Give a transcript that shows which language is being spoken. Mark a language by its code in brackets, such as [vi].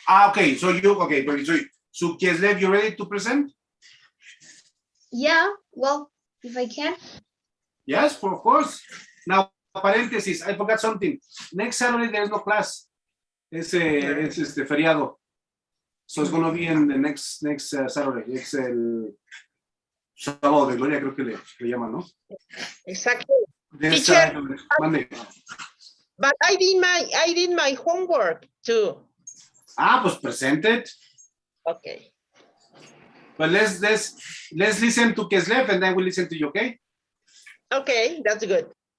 [en] Okay, so Kieslev, you ready to present? Yeah, well, if I can. Yes, of course. Now, paréntesis, I forgot something. Next Saturday, there's no class. [es] Es feriado. [en] So it's going to be in the next Saturday. [es] It's el sábado de gloria, creo que le llaman, ¿no? [en] Exactly. This, Teacher. Monday. But I did my homework too. Pues present it. Okay. But let's listen to Kieslev and then we'll listen to you, okay? Okay, that's good.